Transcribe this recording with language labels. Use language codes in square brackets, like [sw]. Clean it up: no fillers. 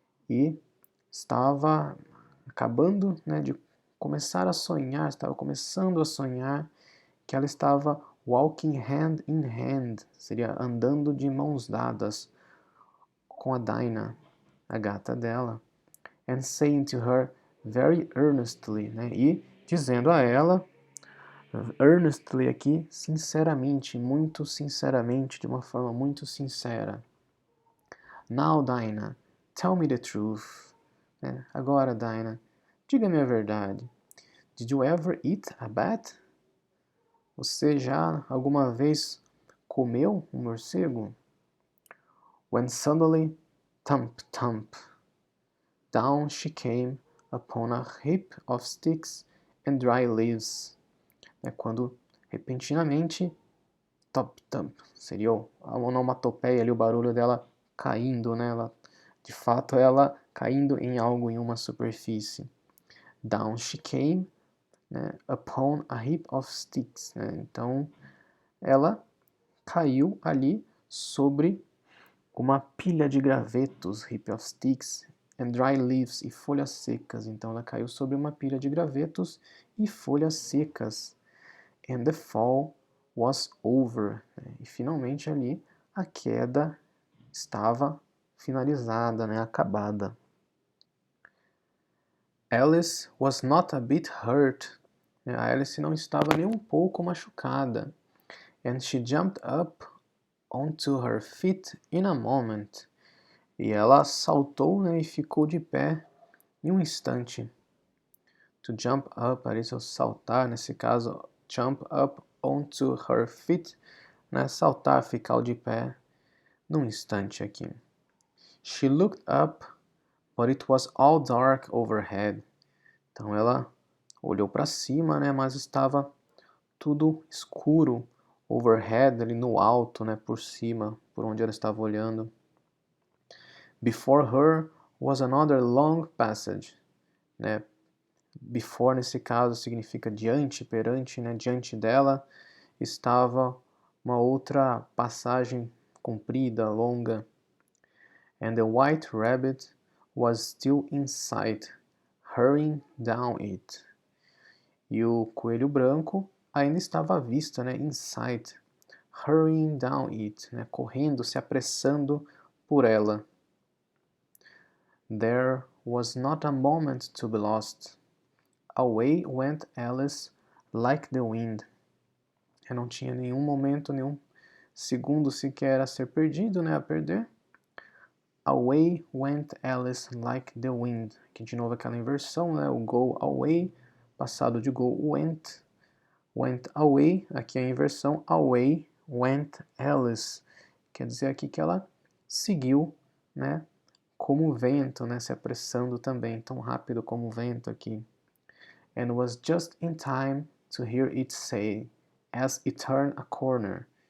[pt] e estava acabando, né, de começar a sonhar, estava começando a sonhar que ela estava [en] walking hand in hand, [pt] seria andando de mãos dadas com a Dinah, a gata dela, [en] and saying to her very earnestly, [pt] né, e dizendo a ela, earnestly aqui, sinceramente, muito sinceramente, de uma forma muito sincera. [en] Now, Dinah, tell me the truth. [pt] Agora, Dinah, diga-me a verdade. [en] Did you ever eat a bat? [pt] Você já alguma vez comeu um morcego? [en] When suddenly, thump, thump, down she came upon a heap of sticks and dry leaves. [pt] Quando repentinamente, thump, thump, seria a onomatopeia ali, o barulho dela caindo, né? De fato, ela caindo em algo, em uma superfície. [en] Down she came, né, upon a heap of sticks. Né? [pt] Então, ela caiu ali sobre uma pilha de gravetos, [en] heap of sticks, and dry leaves, [pt] e folhas secas. Então, ela caiu sobre uma pilha de gravetos e folhas secas. [en] And the fall was over. [pt] Né? E, finalmente, ali, a queda estava finalizada, né, acabada. [en] Alice was not a bit hurt. [pt] A Alice não estava nem um pouco machucada. [en] And she jumped up onto her feet in a moment. [pt] E ela saltou, né, e ficou de pé em um instante. [en] To jump up, [pt] ali, saltar, nesse caso, [en] jump up onto her feet, [pt] né, saltar, ficar de pé num instante aqui. [en] She looked up, but it was all dark overhead. [pt] Então ela olhou para cima, né, mas estava tudo escuro, overhead, ali no alto, né, por cima, por onde ela estava olhando. [en] Before her was another long passage, né? [pt] Before, nesse caso, significa diante, perante, né? Diante dela estava uma outra passagem comprida, longa. [en] And the white rabbit was still in sight, hurrying down it. [pt] E o coelho branco ainda estava à vista, né? [en] In sight, hurrying down it, [pt] né? Correndo, se apressando por ela. [en] There was not a moment to be lost. Away went Alice like the wind. [pt] Eu não tinha nenhum momento, nenhum segundo sequer a ser perdido, né? A perder. [en] Away went Alice like the wind. [pt] Aqui de novo aquela inversão, né? O [en] go away, [pt] passado de go went. [en] Went away, [pt] aqui a inversão. [en] Away went Alice. [pt] Quer dizer aqui que ela seguiu, né? Como o vento, né? Se apressando também, tão rápido como o vento aqui. [en] And was just in time to hear it say, as it turned a corner.